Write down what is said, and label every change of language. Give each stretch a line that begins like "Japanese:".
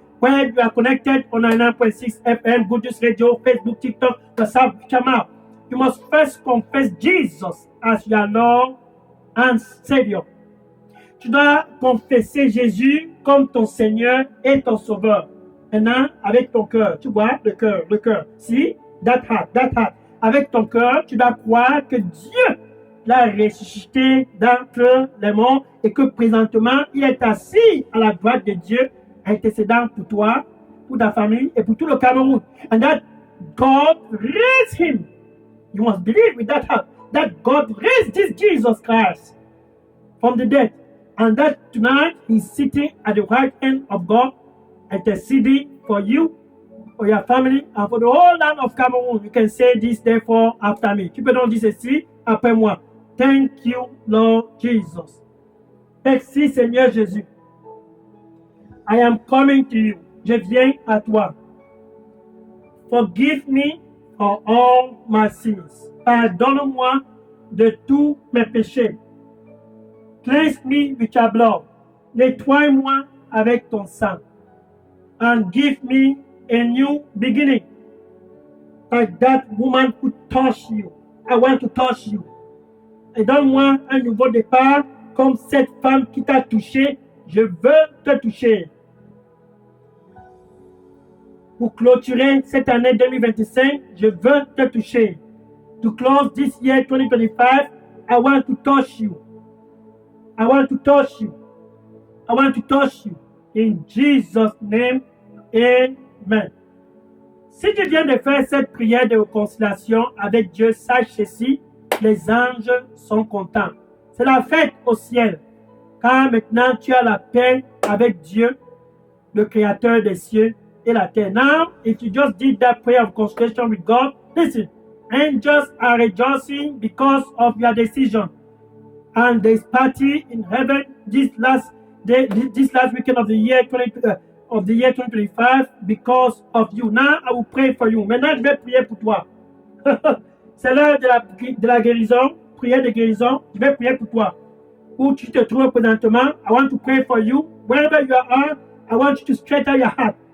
English: Where you are connected on 99.6 FM, Good News Radio, Facebook, TikTok, WhatsApp, we come out. You must first confess Jesus as your Lord and Savior.
French: Tu dois confesser Jésus comme ton Seigneur et ton Sauveur. Maintenant, avec ton cœur, tu vois, le cœur. Si,
English: that heart.
French: Avec ton cœur, tu dois croire que Dieu l'a ressuscité d'entre les morts et que présentement, il est assis à la droite de Dieu, intercédant pour toi, pour ta famille et pour tout le Cameroun.
English: And that God raised him. You must believe with that heart that God raised this Jesus Christ from the dead. And that tonight he's sitting at the right hand of God, interceding for you, for your family, and for the whole land of Cameroon. You can say this therefore after me.
French: Tu peux donc dire ceci après moi.
English: Thank you, Lord Jesus.
French: Merci, Seigneur Jésus.
English: I am coming to you.
French: Je viens à toi.
English: Forgive me for all my sins.
French: Pardonne-moi de tous mes péchés.
English: Cleanse me with your blood.
French: Nettoie-moi avec ton sang.
English: And give me a new beginning. Like that woman who touched you. I want to touch you.
French: Et donne-moi un nouveau départ comme cette femme qui t'a touché. Je veux te toucher. Pour clôturer cette année 2025, je veux te toucher.
English: To close this year 2025, I want to touch you. I want to touch you. I want to touch you. In Jesus' name, Amen.
French: Si tu viens de faire cette prière de réconciliation avec Dieu, sache ceci, les anges sont contents. C'est la fête au ciel. Car maintenant tu as la paix avec Dieu, le Créateur des cieux et la terre.
English: Now, if you just did that prayer of reconciliation with God, listen, angels are rejoicing because of your decision. And there's party in heaven this last weekend of the year 2025 because of you. Now I will pray for you.
French: Maintenant, je vais prier pour toi. C'est l'heure de la guérison, prière de guérison. Je vais prier pour toi. Où tu te trouves présentement,
English: I want to pray for you. Wherever you are, I want you to straighten your heart.